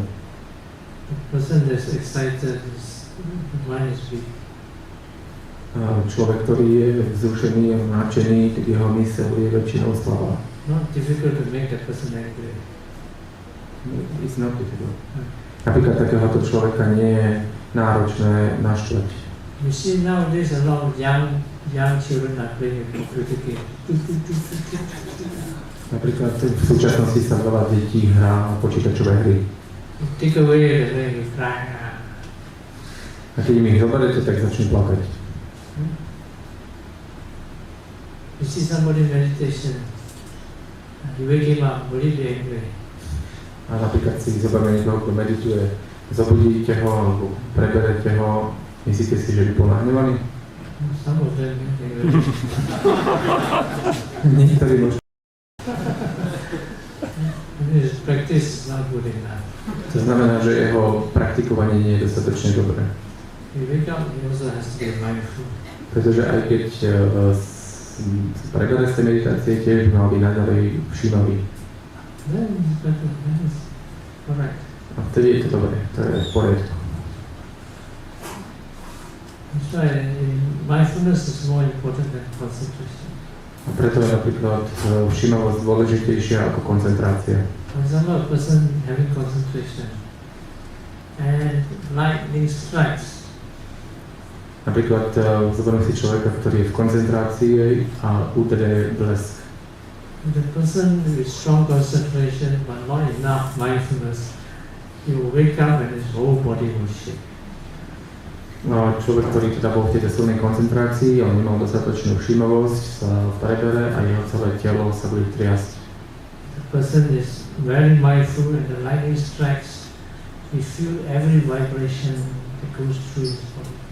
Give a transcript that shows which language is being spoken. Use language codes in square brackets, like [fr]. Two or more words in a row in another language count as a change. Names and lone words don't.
[en] The person that's excited, the mind is weak. [sk] Človek, ktorý je vzrušený a nadšený, tak jeho myseľ je väčšinou slabá. [en] Not difficult to make that person angry. It's not difficult. [sk] Napríklad takéhoto človeka nie je náročné naštvať. [en] You see nowadays a lot of young children are playing a computer game. [sk] Napríklad v súčasnosti sa veľa detí hrá počítačové hry. [en] You take away the way you cry. [sk] A keď im ich zoberete, tak začnú plakať. [en] You see somebody meditation, You wake him up, will he be angry? [sk] A napríklad si zoberme niekoho, kto medituje, zobudíte ho alebo preberete ho, myslíte si, že by bol nahnevaný? [en] Some of them, [sk] Niektorí možno. [en] his practice is not good enough. [sk] To znamená, že jeho praktikovanie nie je dostatočne dobré. [en] You wake up, he also has to be mindful. [sk] Pretože aj keď prebere z tej meditácie, tiež mal byť naďalej všímavý. [en] Then it's better, then it's correct. [sk] A vtedy je to dobré, to je v poriadku. [en] That's why mindfulness is more important than concentration. [sk] A preto je napríklad všímavosť dôležitejšia ako koncentrácia. [en] For example, a person having concentration and lightning strikes. [sk] Napríklad zoberiem si človeka, ktorý je v koncentrácii a udrie blesk. [en] The person with strong concentration but not enough mindfulness, he will wake up and his whole body will shake. [sk] No, človek, ktorý teda bol v tejto silnej koncentrácii, on nemal dostatočnú všímavosť, sa prebere a jeho celé telo sa bude triasť. [en] The person is very mindful and the lightning strikes, he feel every vibration that goes through his body.